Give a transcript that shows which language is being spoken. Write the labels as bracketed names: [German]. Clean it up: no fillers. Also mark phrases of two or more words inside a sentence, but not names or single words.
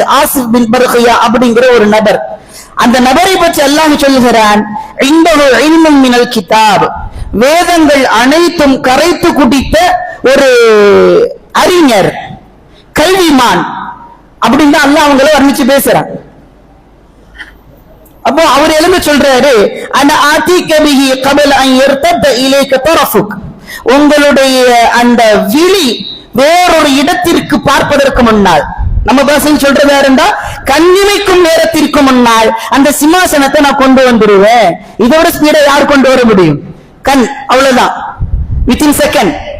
[Tamil] ஆசிப் பின் பர்ஹியா அப்படிங்கிற ஒரு நபர். அந்த நபரை பற்றி அல்லாஹ் சொல்கிறான், [Arabic] عنده علم من الكتاب. [Tamil] வேதங்கள் அனைத்தும் கரைத்து குடித்த ஒரு அறிஞர், கல்விமான் அப்படின்னு அல்லாஹ் அவங்களை வர்ணிச்சு பேசுறான். அப்போ அவர் எழுந்து சொல்றாரு, [Arabic] أنا آتيك به قبل ان يرتد اليك طرفك. [Tamil] உங்களுடைய அந்த விழி வேறொரு இடத்திற்கு பார்ப்பதற்கு முன்னால், நம்ம பாஷையில் சொல்றதா இருந்தா கண்ணிமைக்கும் நேரத்திற்கு முன்னால் அந்த சிம்மாசனத்தை நான் கொண்டு வந்துருவேன். இதோட ஸ்பீடா யார் கொண்டு வர முடியும்? கண், அவ்வளவுதான், [English] within second.